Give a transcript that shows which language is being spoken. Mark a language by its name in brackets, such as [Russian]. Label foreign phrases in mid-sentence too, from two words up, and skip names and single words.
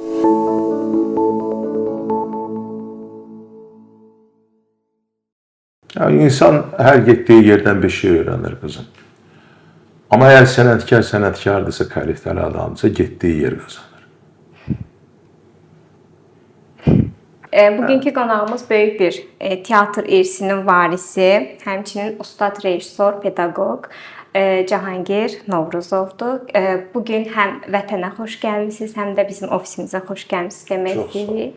[Turkish] Yani insan her gittiği yerden bir şey öğrenir kızım. Ama eğer sənətkardırsa, kaliteli adamdırsa gittiği yer kazanır. [Azerbaijani] Bugünkü qonağımız böyük bir teatr irsinin varisi, həmçinin ustad rejissor, pedaqoq Cahangir Novruzovdur. Bugün həm vətənə xoş gəlmisiniz, həm də bizim ofisimizə xoş gəlmisiniz demək istəyirik.